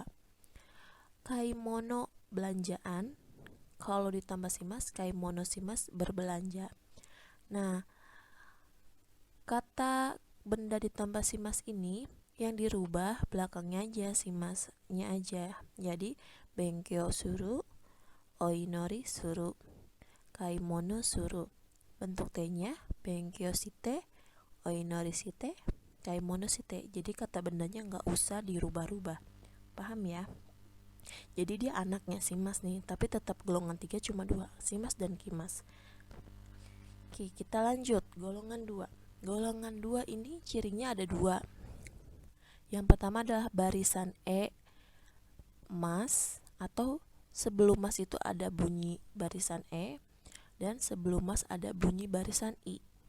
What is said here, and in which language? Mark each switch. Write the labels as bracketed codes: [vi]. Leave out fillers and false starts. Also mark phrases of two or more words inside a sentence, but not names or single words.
[id] Kaimono, belanjaan. Kalau ditambah shimas, [ja] 買い物します [id] berbelanja. Nah, kata benda ditambah shimas ini yang dirubah belakangnya aja, shimasnya aja. [ja] Jadi 勉強する、お祈りする、買い物する. [id] Bentuk T-nya [ja] 勉強して、お祈りして、買い物して. [id] Jadi kata bendanya nggak usah dirubah-rubah. Paham ya? Jadi dia anaknya shimas nih, tapi tetap golongan 3 cuma 2, shimas dan kimas. Oke, kita lanjut golongan 2. Golongan 2 ini cirinya ada 2. Yang pertama adalah barisan E mas, atau sebelum mas itu ada bunyi barisan E, dan sebelum mas ada bunyi barisan I.